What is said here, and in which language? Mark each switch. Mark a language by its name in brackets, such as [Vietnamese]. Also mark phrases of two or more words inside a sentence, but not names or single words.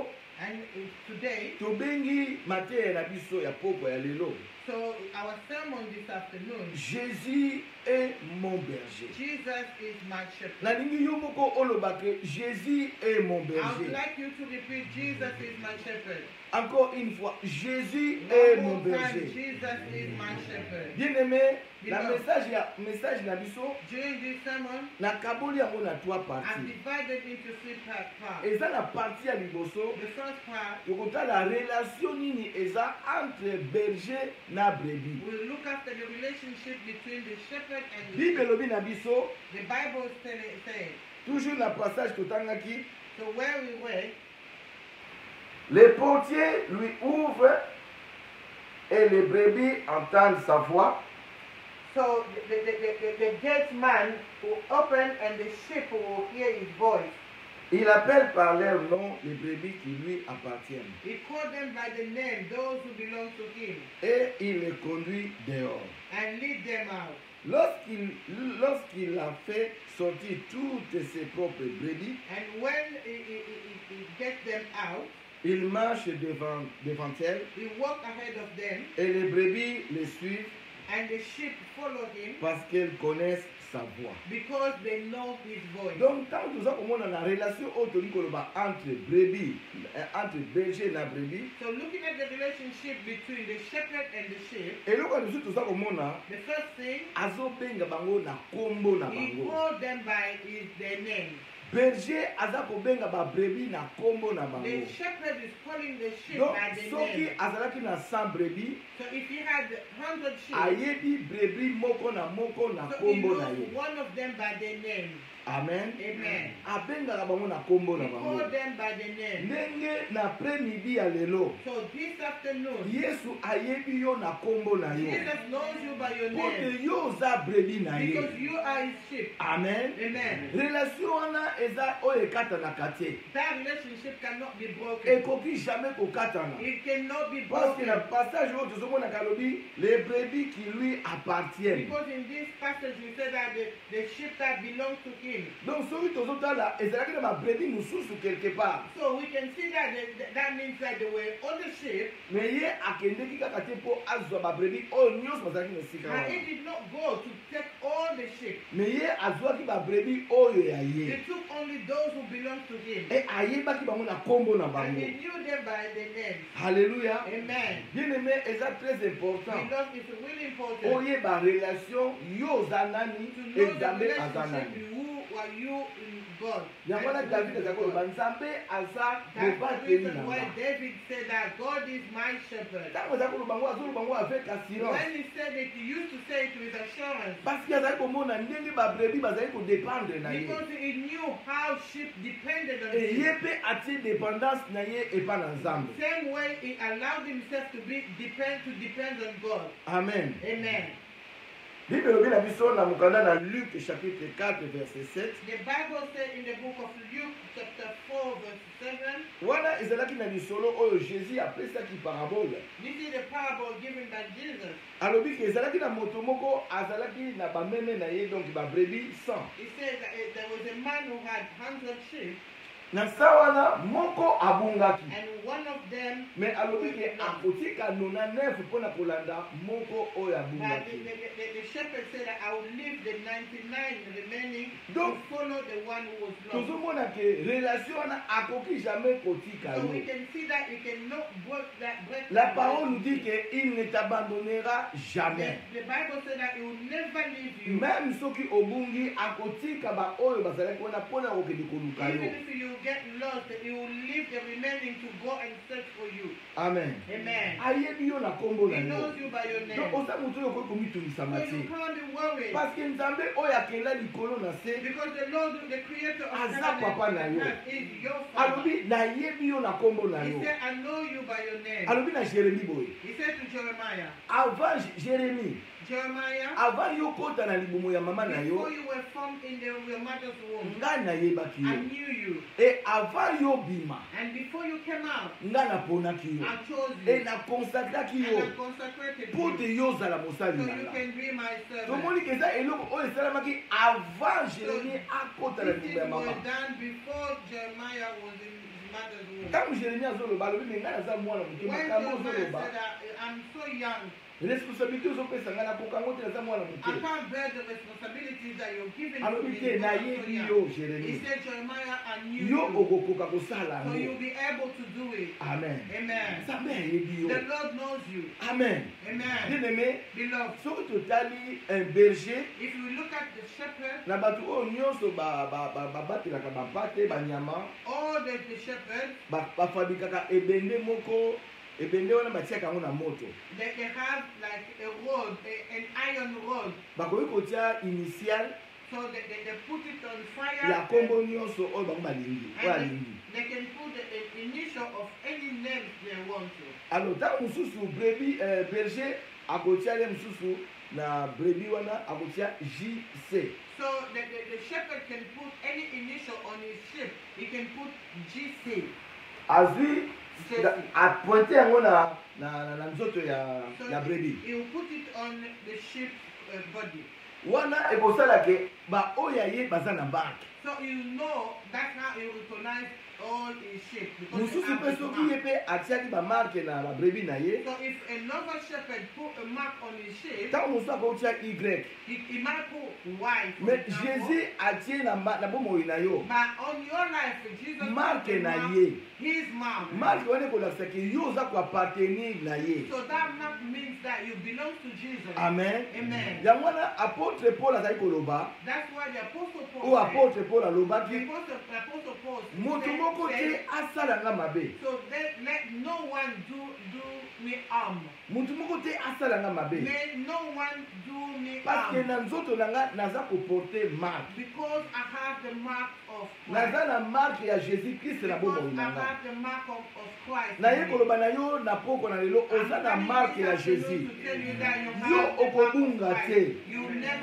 [English] And today, [Lingala] tobengi mateya na biso ya poko ya lelo. [English] so our sermon this afternoon, [French] Jésus est mon berger. [English] Jesus is my shepherd. [Lingala] Nalingi yo moko oloba ke [French] Jésus est mon [English] I would [French] berger. [English] like you to repeat, Jesus is my shepherd. [French] Encore une fois, Jésus est [English] One [French] mon [English] more time, [French] berger. [English] Jesus is my shepherd. [French] Bien-aimé, la [English] Beloved. [Lingala] message na biso [English] During this sermon, [Lingala] nakaboli yango na trois [English] I've [Lingala] parties. [English] divided into 3 parts. [Lingala] Eza na partie ya liboso [English] The first part, [Lingala] tokotala relation nini eza [French] entre berger [Lingala] na brebis. [English] we'll look after the relationship between the shepherd and the Bible sheep. [Lingala] elobi na biso [English] The Bible is saying, [Lingala] toujours na passage totangaki, [English] so where we were, [French] les portiers lui ouvrent et les brebis entendent sa voix. [English] so the gate man will open and the sheep will hear his voice. [French] Il appelle par leur nom les brebis qui lui appartiennent. [English] He called them by the name, those who belong to him, [French] Et il les conduit dehors. [English] and lead them out. [French] Lorsqu'il a fait sortir toutes ses propres brebis, [English] And when he gets them out, [French] il marche devant elles [English] he walks ahead of them, [French] et les brebis les suivent [English] and the sheep follow him [French] parce qu'elles connaissent sa voix. [English] because they know his voice. [French] Donc, quand nous avons la relation entre brebis, entre berger et la brebis, [English] So looking at the relationship between the shepherd and the sheep, [French] et là, nous avons komona [English] the first thing, [Lingala] azobenga bango na kombo na [English] he [Lingala] bango. [English] called them by their name. [Lingala] Berger aza kobenga ba brebis na kombo na bango. [English] The shepherd is calling the sheep [Lingala] Donc, [English] by the [Lingala] soki [English] name. [Lingala] azalaki na 100 brebis, [English] So if he had 100 sheep, [Lingala] ayebi brebis moko na [English] so he [Lingala] kombo na [English] knows [Lingala] ye. [English] one of them by their name. [Lingala] Amen. [English] Amen. [Lingala] Abengaka bango na kombo na [English] He [Lingala] bango. [English] called them by the name. [Lingala] Ndenge na après-midi ya lelo, [English] So this afternoon, [Lingala] Yesu ayebi yo na kombo na yo. [English] Jesus knows you by your [Lingala] Po [English] name [Lingala] te yo oza brebis na ye. [English] because you are his sheep. [Lingala] Amen. [English] Amen. [Lingala] Relation wana eza oyo ekatanaka te. [English] That relationship cannot be broken. [Lingala] Ekoki jamais kokatana. [English] It cannot be [French] Parce que [English] broken. [French] le passage où [Lingala] tozomona kalobi, [French] les brebis qui lui appartiennent. [English] Because in this passage we say that the sheep that belong to him. [Lingala] Donc soki tozotala ezalaki na babrebis mosusu [French] quelque part. [English] So we can see that that means that there were other sheep, [Lingala] Mais ye akendeki kaka te mpo azwa babrebis oyo nyonso bazalaki na esika [English] and he [Lingala] wana. [English] did not go to take all the sheep. [Lingala] Mais ye azwaki babrebis oyo ya [English] He [Lingala] ye. [English] took only those who belong to him. [Lingala] Et ayebaki bango na kombo na [English] And [Lingala] bango. [English] he knew them by the name. [Lingala] Alléluia. [English] Amen. [French] Bien aimé, eza très important. [English] Because it's really important [Lingala] Oyeba relation yo oza nani, [English] to know the [Lingala] Nzambe aza [English] relationship [Lingala] nani. [English] who are you in God. [Lingala] Yango wana [English] And [Lingala] David [English] who is [Lingala] azali [English] God. [Lingala] koloba Nzambe aza [English] That's the [Lingala] mobateli [English] reason why [Lingala] nanga. [English] David said that God is my shepherd. [Lingala] Ntango azali koloba ngo azoloba ngo [French] avec assurance. [English] When he said it, he used to say it with assurance. [French] Parce que [Lingala] azali komona ndenge babrebis bazali kodépendre na ye. [English] Because he knew how sheep depended on [Lingala] Et ye [English] him. [Lingala] mpe atie dépendance na ye epa na Nzambe. [English] Same way he allowed himself to depend on God. [Lingala] Amen. [English] Amen. [Lingala] Bible elobi na biso na mokanda na Luc chapitre 4 verset 7. [English] The Bible said in the book of Luke chapter 4 verse 7, [Lingala] Wana ezalaki na lisolo oyo Jésus apesaki parabole. [English] this is the parable given by Jesus. [Lingala] Alobi ke ezalaki na moto moko azalaki na bameme na ye donc babrebis 100. [English] He says that there was a man who had 100 sheep, [Lingala] Na sa wana moko abungaki. [English] and one of them, [Lingala] Mais alobi ke akotika 99 mpona kolanda moko oyo [English] but [Lingala] abungaki. [English] the shepherd said that I will leave the 99 remaining to [Lingala] Donc, [English] follow the one who was lost. [Lingala] tozomona ke relation wana akoki jamais kotika [English] So we [Lingala] yo. [English] can see that you cannot break [French] La [English] that [French] parole nous dit [English] relationship. [French] qu'il ne t'abandonnera jamais. [English] The Bible said that he will never leave you. [Lingala] Même soki obungi akotika ba oyo bazalaki wana mpona kokende koluka [English] Even [Lingala] yo. [English] if you get lost, he will leave the remaining to go and search for you. [Lingala] Amen. [English] Amen. [Lingala] Ayebi yo na kombo na [English] He [Lingala] yo. [English] knows you by your name. [Lingala] Donc oza moto oyo okoki komitumisama [English] So you [Lingala] te. [English] can't be worried. [Lingala] Parce que Nzambe oyo akenda likolo na se [English] Because the Lord, the creator of [Lingala] Aza [English] heaven [Lingala] papa na [English] and [Lingala] yo. [English] earth, is your father. [Lingala] alobi nayebi yo na kombo na [English] He [Lingala] yo. [English] said, I know you by your name. [Lingala] Alobi na Jérémie boye. [English] He said to Jeremiah, [Lingala] Avant Jérémie, [English] Jeremiah, [Lingala] avant yo kota na libumu ya mama na yo, [English] before you were formed in your mother's womb, [Lingala] nga nayebaki [English] I [Lingala] yo. [English] knew you. [Lingala] Et avant yo bima, [English] And before you came out, [Lingala] nga naponaki yo. [English] I chose [Lingala] Et [English] you. [Lingala] nakonsakraki [English] And [Lingala] yo. [English] I consecrated [Lingala] Po [English] you. [Lingala] te yo ozala [English] So [Lingala] mosali na [English] you [Lingala] nga. [English] can be my servant. [Lingala] Tomoni ke eza eloko oyo esalamaki avant Jérémie akota na [English] These [Lingala] libumu [English] things [Lingala] ya [English] were [Lingala] mama. [English] done before Jeremiah was in his mother's womb. [Lingala] Ntango Jérémie azoloba alobi me ngai naza mwana moke [English] When [Lingala] makambo [English] Jeremiah [Lingala] ozoloba. [English] said that I'm so young, [Lingala] Responsabilité ozopesa ngai nakoka ngo te naza mwana [English] I [Lingala] moke. [English] can't bear the responsibilities that you're giving to [Lingala] alobi [English] me. [Lingala] te [English] because I'm so [Lingala] nayebi [English] young. [Lingala] yo [English] He [Lingala] Jérémie. [English] said, Jeremiah, I knew [Lingala] Yo [English] you. [Lingala] okokoka kosala [English] So you'll [Lingala] yango. [English] be able to do it. [Lingala] Amen. [English] Amen. [Lingala] Nzambe ayebi yo. [English] The Lord knows you. [Lingala] Amen. [English] Amen. [French] Bien aimé, [English] Beloved, [Lingala] soki totali [French] un berger [English] if you look at the shepherd, [Lingala] na bato oyo nyonso babatelaka bampate banyama [English] all the shepherds, [Lingala] bafabikaka ebende moko ebende wana batiaka yango na moto [English] they have like a rod, an iron rod. [Lingala] bakoki kotia initial [English] So they put it on fire. [Lingala] ya nkombo nyonso oyo bango balingi oyo [English] And [Lingala] alingi. [English] they can put the initial of any name they want to. [Lingala] Alors ntango mosusu berger akotia le mosusu na brebis wana akotia JC. [English] So the shepherd can put any initial on his sheep. He can put GC. [Lingala] Azui apointe yango na nzoto ya brebis. [English] He will put it on the sheep's body. [Lingala] Wana ekosala ke ba oya ye baza na marque. [English] So you know that's how you recognize all his sheep. [Lingala] Mosusu pe soki ye pe atiaki ba marque na ba brebis na ye. [English] So if another shepherd put a mark on his sheep, [Lingala] Tant mosusu akotia Y. [English] he might put Y. For [Lingala] Mais [English] example. [Lingala] Jésus atie na bomoi na yo. [English] But on your life, Jesus [Lingala] Marque [English] put a [Lingala] na [English] mark, [Lingala] ye. [English] his mark. [Lingala] Marque wana ekolakisa ke yo oza koappartenir na ye. [English] So that mark means that you belong to Jesus. [Lingala] Amen. [English] Amen. [Lingala] Yango wana apôtre Paul azali koloba [English] That's why the Apostle Paul [Lingala] o [English] said, [Lingala] apôtre Paul [English] the [Lingala] alobaki [English] Apostle Paul [Lingala] moto moko te asala nga mabe. [English] so let no one do me harm. [Lingala] Moto moko te asala nga mabe. [English] May no one do me [French] Parce que [English] harm. [Lingala] na nzoto na nga naza koporte marque. [English] Because I have the mark of [Lingala] Naza [English] Christ. [Lingala] na marque ya Jésus Christ na [English] Because [Lingala] bomoi [English] I [Lingala] na nga. [English] have the mark of Christ. [Lingala] Na ye koloba na yo na poko na lelo oza na marque ya Jésus. Yo okobunga te. [English] You never